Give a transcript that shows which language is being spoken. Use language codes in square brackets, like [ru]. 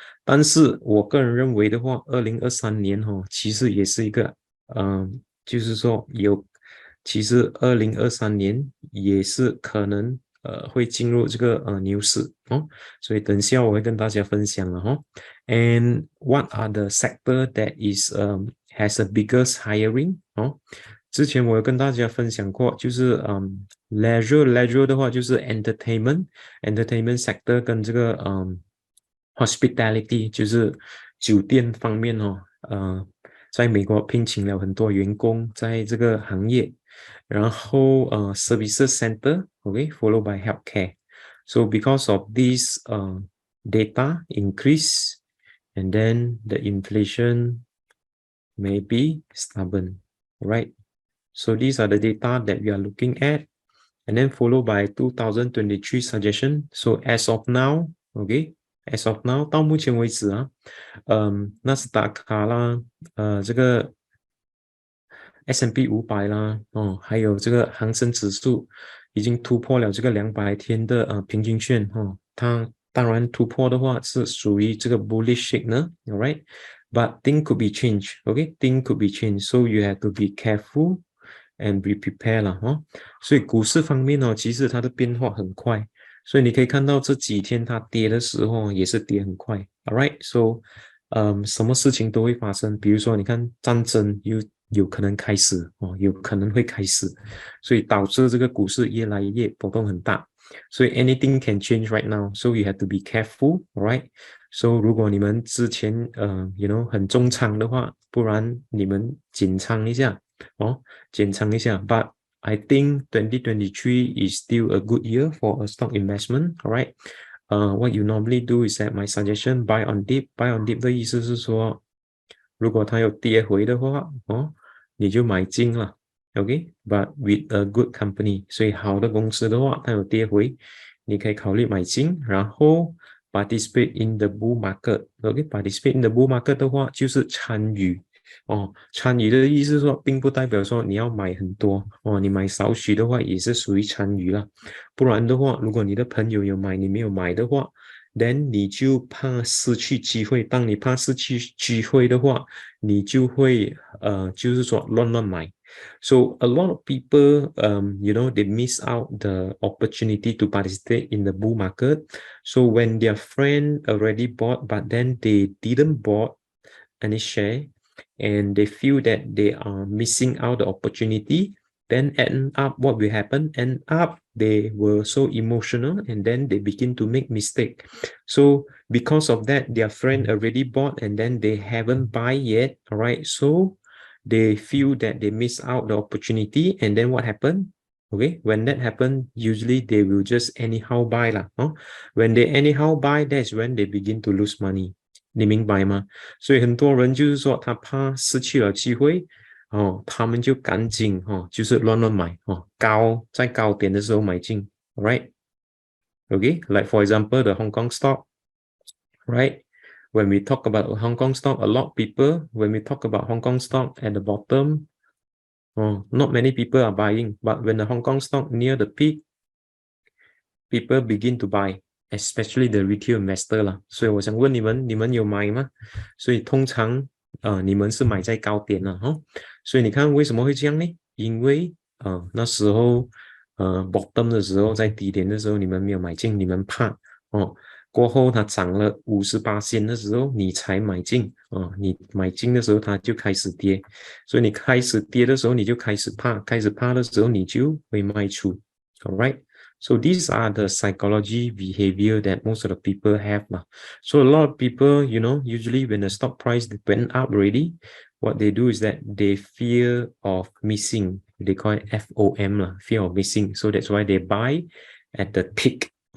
[zh] 但是我个人认为的话，2023年其实也是一个就是说其实2023年也是可能会进入这个牛市所以等下我会跟大家分享了 [en] And what are the sector that is has a biggest hiring [zh] 之前我有跟大家分享过，就是leisure 的话就是 entertainment sector 跟这个 hospitality 就是酒店方面在美国聘请了很多员工在这个行业，然后 [en] services center, okay, followed by healthcare. So because of this data increase and then the inflation may be stubborn, right? So these are the data that we are looking at, and then followed by 2023 suggestion. So as of now, [zh] okay, as of now 到目前为止纳斯达克啦，这个 S&P 500啦，还有这个恒生指数已经突破了这个200天的平均线它当然突破的话是属于这个 [en] bullish signal, alright? But things could be changed, okay? Things could be changed, so you have to be careful and be prepared [zh] 啦所以股市方面其实它的变化很快，所以你可以看到这几天它跌的时候也是跌很快 ， [en] alright? So [zh] 什么事情都会发生，比如说你看战争有可能开始有可能会开始，所以导致这个股市越来越波动很大，所以 [en] anything can change right now, so you have to be careful, alright? So [zh] 如果你们之前 [en] you know [zh] 很重仓的话，不然你们减仓一下减仓一下 [en] but I think 2023 is still a good year for a stock investment, alright? what you normally do is that my suggestion buy on dip。buy on dip [zh] 的意思是说，如果它有跌回的话，你就买进了。 [en] OK，but with a good company， [zh] 所以好的公司的话，它有跌回，你可以考虑买进，然后 [en] participate in the bull market。OK，participate in the bull market [zh] 的话，就是参与。参与的意思是说，并不代表说你要买很多你买少许的话也是属于参与了。不然的话，如果你的朋友有买，你没有买的话， [en] then [zh] 你就怕失去机会。当你怕失去机会的话，你就会就是说乱买。 [en] So a lot of people, they miss out the opportunity to participate in the bull market. So when their friend already bought, but then they didn't bought any share, and they feel that they are missing out the opportunity, then end up what will happen? End up they were so emotional and then they begin to make mistake. So because of that, their friend already bought and then they haven't buy yet. All right. So they feel that they miss out the opportunity, and then what happened? Okay, when that happens, usually they will just anyhow buy lah. When they anyhow buy, that's when they begin to lose money. [zh] 你明白吗？所以很多人就是说他怕失去了机会他们就赶紧就是乱买在高点的时候买进 [en] right? Okay, like for example the Hong Kong stock, right? When we talk about Hong Kong stock, a lot of people, when we talk about Hong Kong stock at the bottom, not many people are buying, but when the Hong Kong stock near the peak, people begin to buy, especially the retail investor 啦。 [zh] 所以我想问你们有买吗？所以通常你们是买在高点了所以你看为什么会这样呢？因为那时候bottom 的时候，在低点的时候你们没有买进，你们怕过后它涨了58%的时候你才买进你买进的时候它就开始跌，所以你开始跌的时候你就开始怕的时候你就会卖出 [en] alright。 So these are the psychology behavior that most of the people have. So a lot of people, usually when the stock price went up already, what they do is that they fear of missing. They call it FOM, fear of missing. So that's why they buy at the peak.